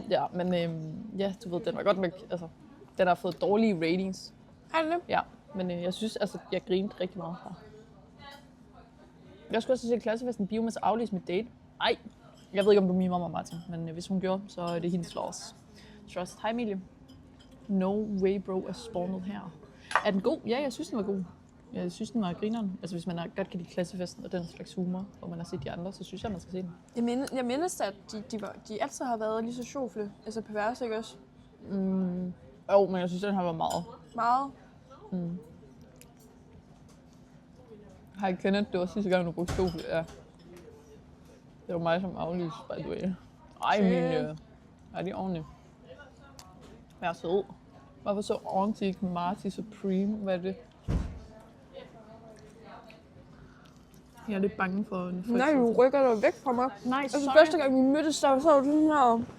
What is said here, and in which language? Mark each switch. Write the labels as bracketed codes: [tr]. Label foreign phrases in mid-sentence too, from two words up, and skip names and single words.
[da] Ja, men ja, du ved, den var godt nok... Altså, den har fået dårlige ratings. Har den det? Ja, men jeg synes, altså, jeg grinede rigtig meget her. Jeg skulle også se klassefesten bio med at aflyse mit date. Ej, jeg ved ikke, om du mimer mig, Martin, men hvis hun gjorde, så er det hendes loss. Trust. Hej, Emilie. [en] No way, bro, [da] er spawnet her. Er den god? Ja, jeg synes, den var god. Jeg synes, den var grineren. Altså, hvis man godt kan lide klassefesten og den slags humor, hvor man har set de andre, så synes jeg, man skal se den. Jeg mindes, at de altid har været lige så sjofle. Altså perverse, ikke også? Jo, men jeg synes, den har været meget. Meget? Hej, Kenneth. Det var sidste gang, du brugte sjofle. Ja. Det var mig, som aflyste, [en] by the way. [da] Ej, min... Er de ordentligt? Jeg er sød. Hvorfor så Antique Marty Supreme? Hvad er det? Jeg er lidt bange for en Nej, du rykker dig væk fra mig. Nej, altså første gang vi mødtes, så var du sådan her.